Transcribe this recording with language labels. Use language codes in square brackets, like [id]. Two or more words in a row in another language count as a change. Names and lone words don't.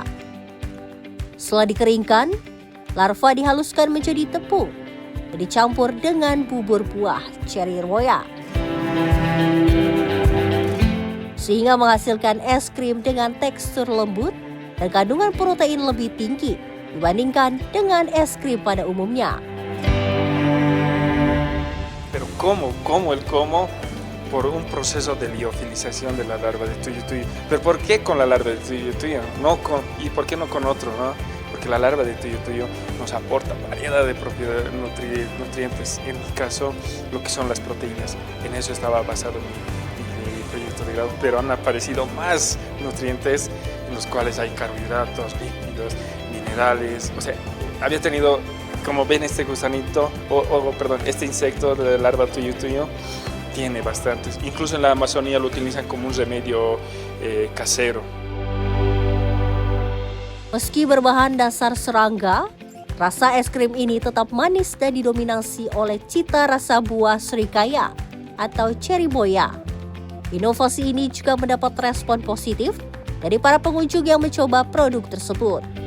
[id] Setelah dikeringkan, larva dihaluskan menjadi tepung dan dicampur dengan bubur buah cherry roya, sehingga menghasilkan es krim dengan tekstur lembut dan kandungan protein lebih tinggi dibandingkan dengan es krim pada umumnya. [es] Pero ¿cómo por un proceso de liofilización de la larva de tuyo-tuyo? ¿Pero por qué con la larva de tuyo-tuyo? ¿Y por qué no con otro, no? Porque la larva de tuyo-tuyo nos aporta variedad de propiedades nutrientes, en el caso lo que son las proteínas. En eso estaba basado mi proyecto de grado, pero han aparecido más nutrientes en los cuales hay carbohidratos, lípidos, minerales. O sea, había tenido, como ven, este gusanito, este insecto de la larva tuyo-tuyo tiene bastantes. Incluso en la Amazonía lo utilizan como un remedio casero. [id] Meski berbahan dasar serangga, rasa es krim ini tetap manis dan didominasi oleh cita rasa buah serikaya atau cherry boya. Inovasi ini juga mendapat respon positif dari para pengunjung yang mencoba produk tersebut.